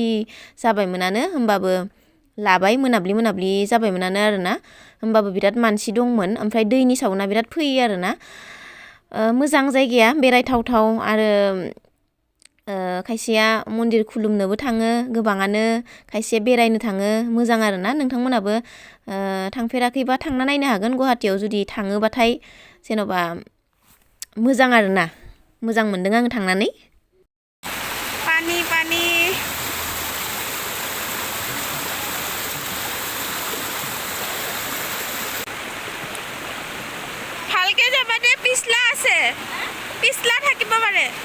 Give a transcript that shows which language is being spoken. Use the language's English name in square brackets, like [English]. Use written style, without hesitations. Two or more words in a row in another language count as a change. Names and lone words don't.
[Bodo] जाबायमोनानो होमबाबो लाबाय मोनाब्लि जाबायमोनानो आरोना होमबाबो बिराद मानसि दंमोन ओमफ्राय दैनि साउन्डआ बिराद फैयो आरोना मोजां जायगाया बेरायथावथाव आरो खायसेया मन्दिर खुलुमनोबो थाङो गोबाङानो खायसेया बेरायनो थाङो मोजां आरोना नोंथांमोनाबो थांफेराखैबा थांना नायनो हागोन गुवाहाटीयाव जुदि थाङोबाथाय जेन'बा मोजां आरोना मोजां मोनदों आं थांनानै [Assamese] पानी ভালকে যাবা দে পিছলা আছে পিছলা থাকিব পাৰে